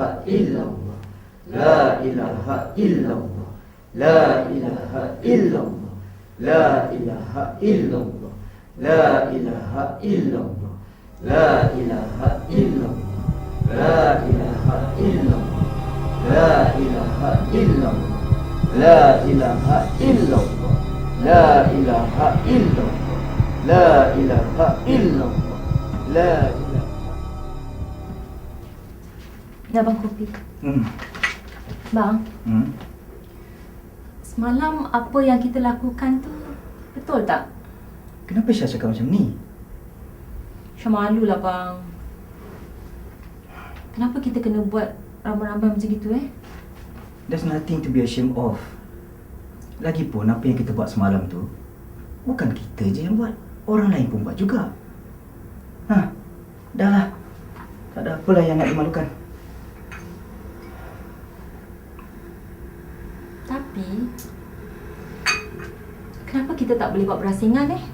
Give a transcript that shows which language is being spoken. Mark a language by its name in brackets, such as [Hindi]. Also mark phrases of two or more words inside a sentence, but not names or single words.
[Arabic] إلا الله، لا إله إلا الله، لا إله إلا الله، لا إله إلا الله، لا إله إلا الله، لا إله إلا الله، لا إله إلا الله، لا إله إلا الله، لا إله إلا الله، لا إله إلا الله، لا إله إلا الله، لا إله إلا الله، لا إله. [Malay] Dah bang kopi. Bang, semalam apa yang kita lakukan tu betul tak? Kenapa Syah cakap macam ni? Syah malu lah bang. Kenapa kita kena buat ramai-ramai macam gitu [English] There's nothing to be ashamed of. [Malay] Lagipun apa yang kita buat semalam tu bukan kita je yang buat, orang lain pun buat juga. Dah lah. Tak ada apalah yang nak dimalukan. Tapi kenapa kita tak boleh buat berasingan